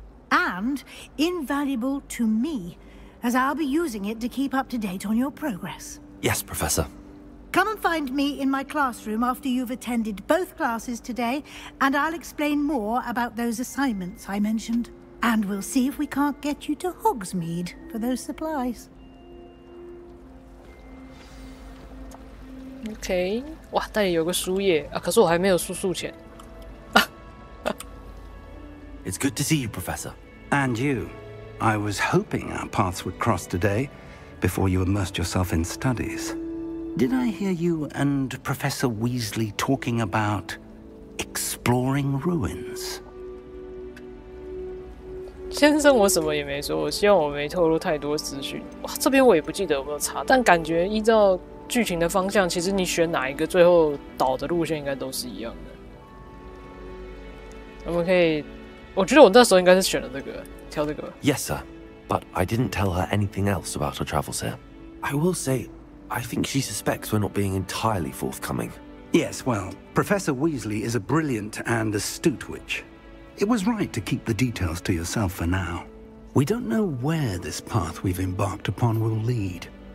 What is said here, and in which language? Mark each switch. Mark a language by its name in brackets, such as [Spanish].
[English] And invaluable to me, as I'll be using it to keep up to date on your progress. Yes, Professor. Come and find me in my classroom after you've attended both classes today, and I'll explain more about those assignments I mentioned. And we'll see if we can't get you to Hogsmeade for those supplies. [Chinese] OK， 哇，那里有个书页啊，可是我还没有数钱。 [English] It's good to see you, Professor. And you. I was hoping our paths would cross today, before you immersed yourself in studies. Did I hear you and Professor Weasley talking about exploring ruins? [Chinese] 先生，我什么也没说，我希望我没透露太多资讯。哇，这边我也不记得有没有查，但感觉依照剧情的方向，其实你选哪一个，最后导的路线应该都是一样的。我们可以，我觉得我那时候应该是选了这个，挑这个。 [English] Yes, sir. But I didn't tell her anything else about her travels here. I will say, I think she suspects we're not being entirely forthcoming. Yes, well, Professor Weasley is a brilliant and astute witch. It was right to keep the details to yourself for now. We don't know where this path we've embarked upon will lead.